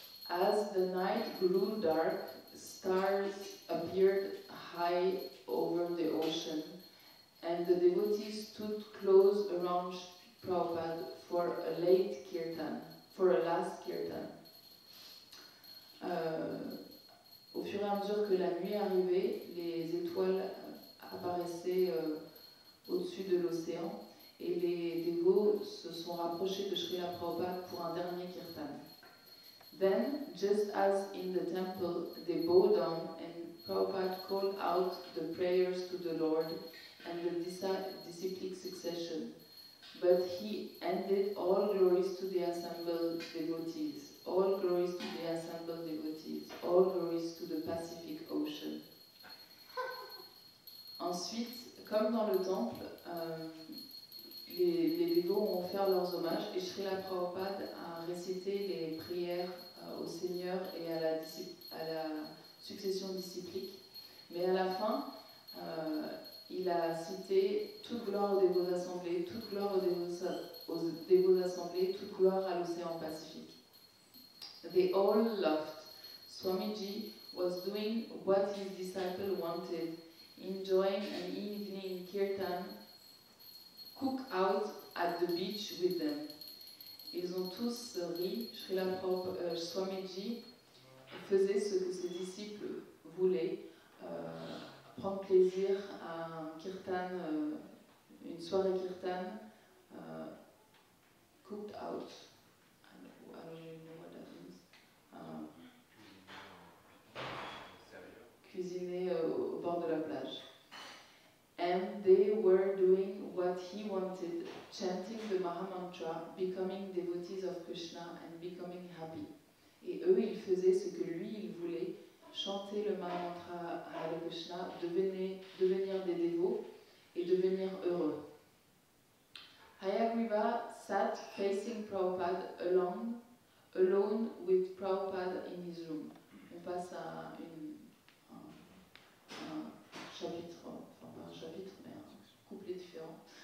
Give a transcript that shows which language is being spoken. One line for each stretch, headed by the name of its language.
English: As the night grew dark, stars appeared high over the ocean, and the devotees stood close around Prabhupada for a last kirtan.
French: Au fur et à mesure que la nuit arrivait, les étoiles apparaissaient au-dessus de l'océan et les dévots se sont rapprochés de Srila Prabhupada pour un dernier kirtan.
English: Then, just as in the temple, they bowed down and Prabhupada called out the prayers to the Lord and the disciplic succession. But he ended all glories to the assembled devotees, all glories to the assembled devotees, all glories to the Pacific Ocean.
French: Ensuite, comme dans le temple, les dévots ont offert leurs hommages et Srila Prabhupada a récité les prières au Seigneur et à la succession disciplique. Mais à la fin, il a cité toute gloire aux dévots assemblés, toute gloire aux dévots assemblés, toute gloire à l'océan Pacifique.
English: They all laughed. Swamiji was doing what his disciple wanted, enjoying an evening kirtan, cook out at the beach with them.
French: Ils ont tous ri. Srila Swamiji faisait ce que ses disciples voulaient, prendre plaisir à un kirtan, une soirée kirtan,
English: cooked out. I don't even know what that means.
French: Cuisiné au bord de la plage.
English: And they were doing what he wanted, chanting the Mahamantra, becoming devotees of Krishna and becoming happy.
French: Et eux, ils faisaient ce que lui, il voulait, chanter le Mahamantra Hare Krishna, devenir des dévots et devenir heureux.
English: Hayagriva sat facing Prabhupada alone with Prabhupada in his room.
French: On passe à un chapitre, enfin pas un chapitre, mais un couplet différent.